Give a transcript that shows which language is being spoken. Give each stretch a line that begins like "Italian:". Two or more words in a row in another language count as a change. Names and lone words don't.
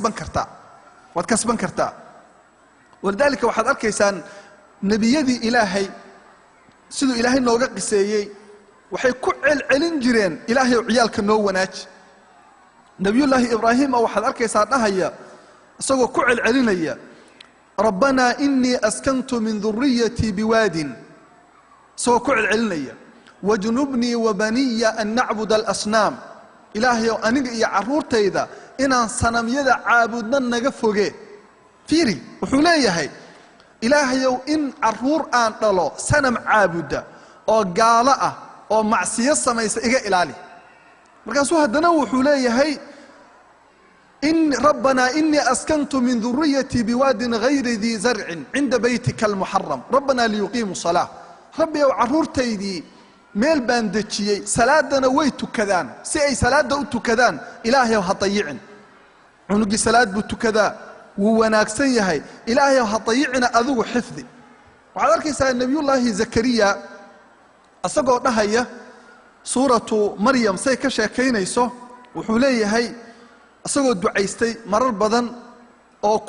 Somali: kasban kartaa walidaalka waxaad arkaysaan nabiyadii ilaahay sidoo ilaahay nooga qiseeyay waxay ku celcelin jireen ilaahay ciyaalka noo wanaaji nabiyullaahi ibraahim waxaad arkaysaa dhahaya isagoo ku celcelinaya
Arabic: ربنا إني أسكنت من ذريتي بواد
Somali: soo ku celcelinaya
Arabic: واجنبني وبني أن نعبد الأصنام
Somali: ilaahay aniga iyo caruurtayda inaan sanamyada caabudna naga foge fiiri wuxuu leeyahay ilaahay in caruur aan dhalo sanam caabuda oo gaala ah oo macsiyo samaysa iga ilaali markaasuu haddana wuxuu leeyahay in
Arabic: ربنا إني أسكنت من ذريتي بواد غير ذي زرع عند بيتك المحرم ربنا ليقيموا الصلاة
Somali: rabbi oo caruurtaydii meel baan dajiyay salaadana way tukadaan si ay salaada u tukadaan ilaahay ha dayicin cunugi salaad buu tukadaa wuu wanaagsan yahay ilaahay ha dayicina adigu xifdi waxaad arkaysaa nabiyullaahi zakariya asagoo dhahaya suuratu maryam say ka sheekaynayso wuxuu leeyahay asagoo ducaystay marar badan oo ku